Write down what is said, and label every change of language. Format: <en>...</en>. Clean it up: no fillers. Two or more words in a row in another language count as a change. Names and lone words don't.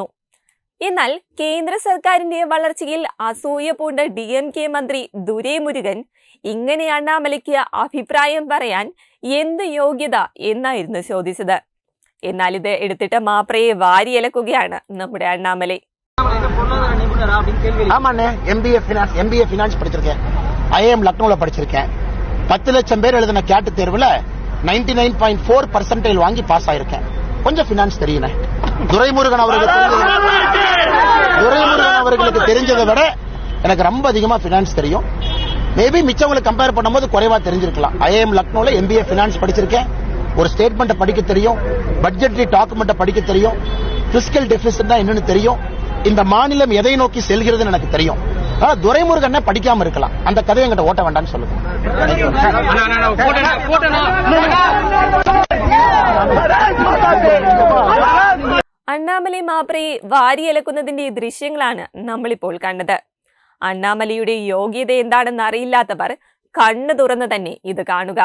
<ml>എന്നാൽ കേന്ദ്ര സർക്കാരിന്റെ വളർച്ചയിൽ അസൂയ പൂണ്ട DMK മന്ത്രി ദുരൈമുരുഗൻ ഇങ്ങനെ അണ്ണാമലയ്ക്ക് അഭിപ്രായം പറയാൻ എന്ത് യോഗ്യത എന്നായിരുന്നു ചോദിച്ചത്. എന്നാൽ ഇത് എടുത്തിട്ട് മാപ്രയെ വാരിയലക്കുകയാണ് നമ്മുടെ അണ്ണാമലൈ.</ml> <ta>ஆமாண்ணே,</ta> <en>MBA finance</en> <ta>படிச்சிருக்கேன். IIM லக்னோல படிச்சிருக்கேன். 10 லட்சம் பேர் எழுதின கேட் தேர்வுல 99.4% வாங்கி பாஸ் ஆயிருக்கேன். கொஞ்சம் ஃபினான்ஸ் தெரியுமே. துரைமுருகன் அவர்களுக்கு தெரிஞ்சதை விட எனக்கு ரொம்ப அதிகமா ஃபினான்ஸ் தெரியும். மேபி மிச்சவங்களை கம்பேர் பண்ணும்போது குறைவா தெரிஞ்சிருக்கலாம். IIM லக்னோல</ta> <en>MBA finance</en> <ta>படிச்சிருக்கேன். ஒரு ஸ்டேட்மெண்ட் படிக்க தெரியும்,</ta> <en>budgetary document</en> <ta>படிக்க தெரியும்,</ta> <en>fiscal deficit</en> <ta>தான் என்னன்னு தெரியும், இந்த மாநிலம் எதை நோக்கி செல்கிறதுன்னு எனக்கு தெரியும். ஆனா துரைமுருகன் படிக்காம இருக்கலாம். அந்த கதையை என்கிட்ட ஓட்ட வேண்டாம்னு சொல்லுங்க.</ta> <ml>അണ്ണാമലൈ മാപ്രയെ വാരിയലക്കുന്നതിന്റെ ദൃശ്യങ്ങളാണ് നമ്മളിപ്പോൾ കണ്ടത്. അണ്ണാമലയുടെ യോഗ്യത എന്താണെന്ന് അറിയില്ലാത്തവർ കണ്ണു തുറന്ന് തന്നെ ഇത് കാണുക.</ml>